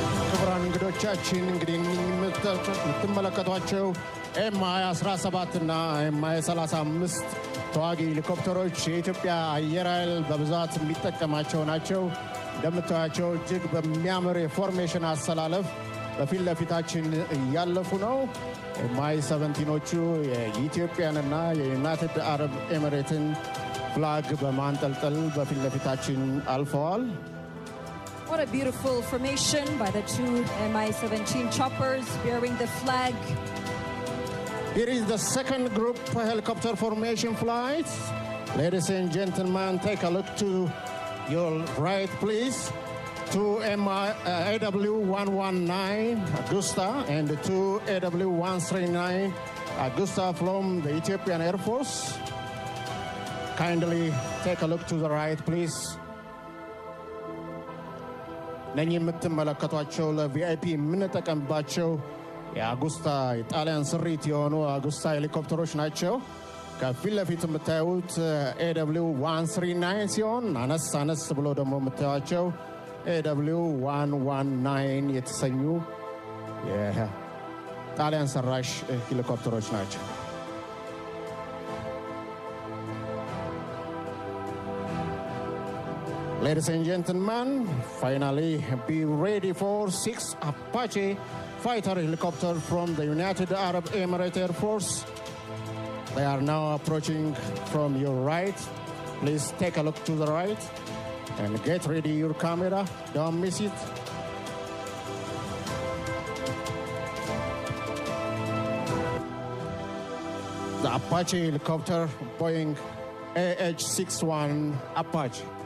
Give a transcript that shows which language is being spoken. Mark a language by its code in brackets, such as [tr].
[am] ክቡራን እንግዶቻችን እንግዲህ የምትመለከቷቸው Mi-17 እና Mi-35 ተዋጊ ሄሊኮፕተሮች የኢትዮጵያ አየር ኃይል በብዛት የሚጠቀማቸው ናቸው። እንደምታዩቸው እጅግ በሚያምር የፎርሜሽን አሰላለፍ በፊት ለፊታችን እያለፉ ነው። Mi-17ኖቹ የኢትዮጵያንና የዩናይትድ አረብ ኤሚሬትን ፍላግ በማንጠልጠል በፊት ለፊታችን አልፈዋል። [en] What a beautiful formation by the 2 Mi-17 choppers bearing the flag. Here is the second group helicopter formation flight. Ladies and gentlemen, take a look to your right, please. 2 AW119 Augusta and 2 AW139 Augusta from the Ethiopian Air Force. Kindly take a look to the right, please. [am] እነኚህ የምትመለከቷቸው ለቪአይፒ የምንጠቀምባቸው የአጉስታ የጣሊያን ስሪት የሆኑ አጉስታ ሄሊኮፕተሮች ናቸው። ከፊት ለፊት የምታዩት AW139 ሲሆን አነስ ብሎ ደግሞ የምታዩቸው AW119 የተሰኙ የጣሊያን ሰራሽ ሄሊኮፕተሮች ናቸው። [en] Ladies and gentlemen, finally be ready for 6 Apache fighter helicopters from the United Arab Emirates Air Force. They are now approaching from your right. Please take a look to the right and get ready your camera. Don't miss it. The Apache helicopter, Boeing AH-61 Apache.